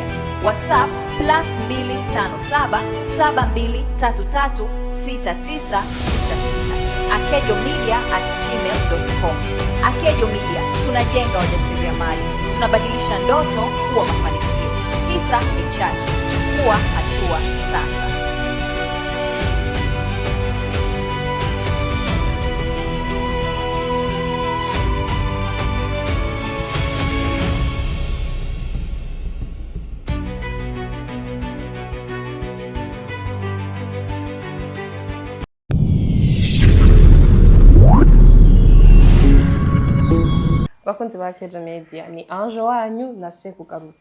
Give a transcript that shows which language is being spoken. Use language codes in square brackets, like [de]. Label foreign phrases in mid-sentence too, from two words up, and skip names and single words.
[sw] WhatsApp +257 7233 6966. akejomedia@gmail.com. Akejo Media, tunajenga wajasiriamali, tunabadilisha ndoto kuwa mafanikio. Hisa ni chache, chukua hatua sasa. [rn] Bakunzi ba Akejo Media, ni Ange wanyu nasuye kugaruka.